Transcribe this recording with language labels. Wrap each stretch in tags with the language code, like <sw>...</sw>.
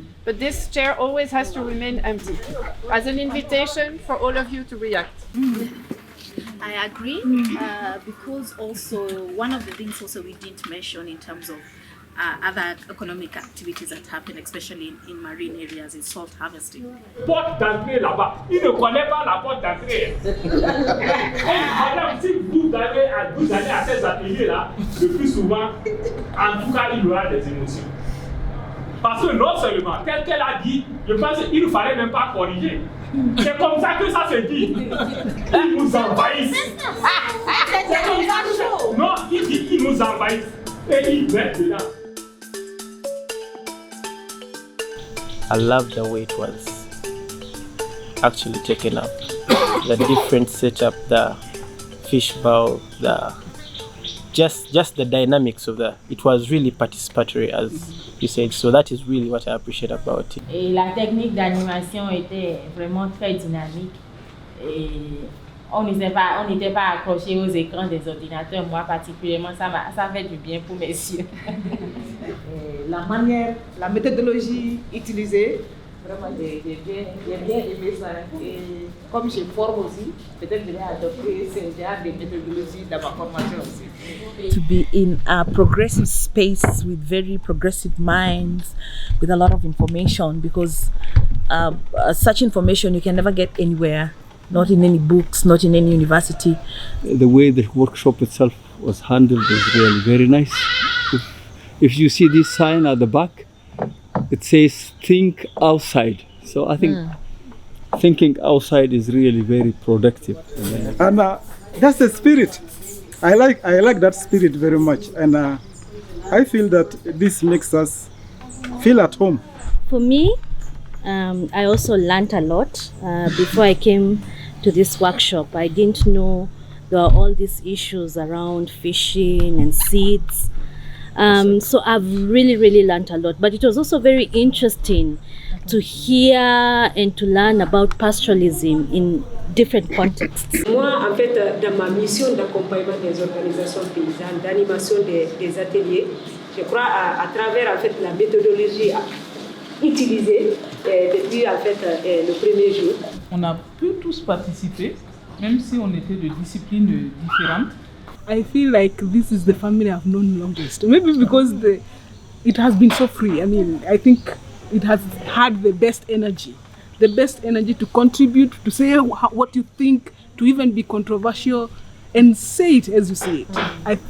<en>But this chair always has to remain empty as an invitation for all of you to react. I agree, because also one of the things also we didn't mention in terms of other economic activities that happen, especially in marine areas, is salt harvesting.</en> <fr>Porte d'entrée là-bas, il ne connaît pas la porte d'entrée. Madame, si vous allez à ces ateliers-là, le plus souvent, en tout cas, il y aura des émotions. Parce que non seulement, tel qu'elle a dit, je pense qu'il ne fallait même pas corriger. C'est comme ça que ça se dit. Ils nous envahissent. C'est comme ça. Non, il dit qu'ils nous envahissent. Et ils mettent dedans.</fr> <en>I love the way it was actually taken up. The different setup, the fish bowl, just the dynamics of it was really participatory, as you said. So that is really what I appreciate about it.</en> <fr>Et la technique d'animation était vraiment très dynamique. Et on n'était pas accroché aux écrans des ordinateurs. Moi particulièrement, ça fait du bien pour mes yeux. La manière, la méthodologie utilisée, vraiment j'ai bien aimé ça. Et comme je forme aussi, peut-être je vais adopter ce genre de méthodologie dans ma formation aussi.</fr> <en>To be in a progressive space with very progressive minds, with a lot of information, because such information you can never get anywhere, not in any books, not in any university. The way the workshop itself was handled is really very nice. If you see this sign at the back, it says think outside. So I think thinking outside is really very productive. And that's the spirit. I like that spirit very much, and I feel that this makes us feel at home. For me, I also learned a lot. Before I came to this workshop, I didn't know there are all these issues around fishing and seeds. So I've really learned a lot, but it was also very interesting to hear and to learn about pastoralism in different contexts.</en> <fr>Moi, en fait, dans ma mission d'accompagnement des organisations paysannes, d'animation des ateliers, je crois à travers en fait la méthodologie utilisée depuis en fait le premier jour. On a pu tous participer, même si on était de disciplines différentes.</fr> <en>I feel like this is the family I've known longest. Maybe because it has been so free. I mean, I think it has had the best energy to contribute, to say what you think, to even be controversial and say it as you say it.</en>